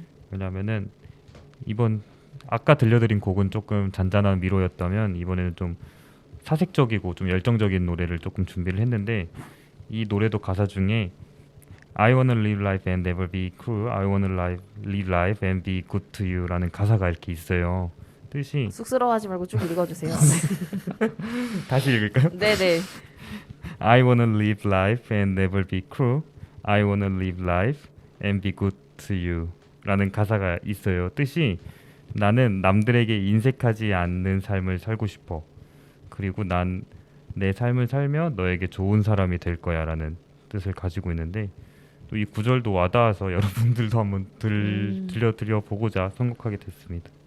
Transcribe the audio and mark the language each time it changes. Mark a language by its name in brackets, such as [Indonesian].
[Korean] 왜냐면은 아까 들려드린 곡은 조금 잔잔한 위로였다면 이번에는 좀 사색적이고 좀 열정적인 노래를 조금 준비를 했는데 이 노래도 가사 중에 [English] I wanna live life and never be cruel, I wanna live life and be good to you [Korean] 라는 가사가 이렇게 있어요. 뜻이 쑥스러워하지 말고 쭉 읽어주세요. 다시 읽을까요? 네네. [English] I wanna live life and never be cruel, I wanna live life and be good to you [Korean] 라는 가사가 있어요. 뜻이 나는 남들에게 인색하지 않는 삶을 살고 싶어. 그리고 난 내 삶을 살며 너에게 좋은 사람이 될 거야 라는 뜻을 가지고 있는데 또 이 구절도 와닿아서 여러분들도 한번 들려보고자 선곡하게 됐습니다.